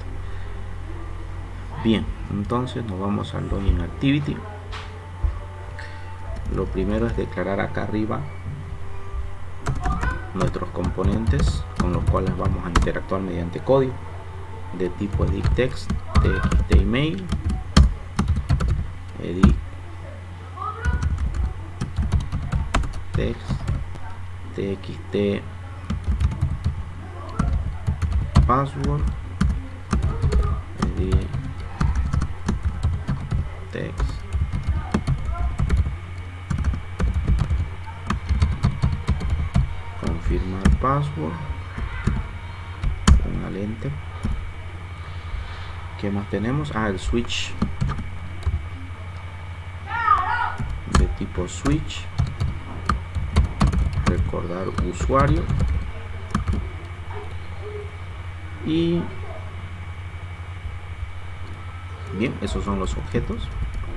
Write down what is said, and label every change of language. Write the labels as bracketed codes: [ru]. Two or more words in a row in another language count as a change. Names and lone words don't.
[es] Bien, entonces nos vamos al [en] login activity. [es] Lo primero es declarar acá arriba nuestros componentes con los cuales vamos a interactuar mediante código de tipo [en] edit text, txt email, edit text, txt password, edit text confirmar password, [es] con una lente. ¿Qué más tenemos? El switch de tipo switch, recordar usuario, y bien, esos son los objetos.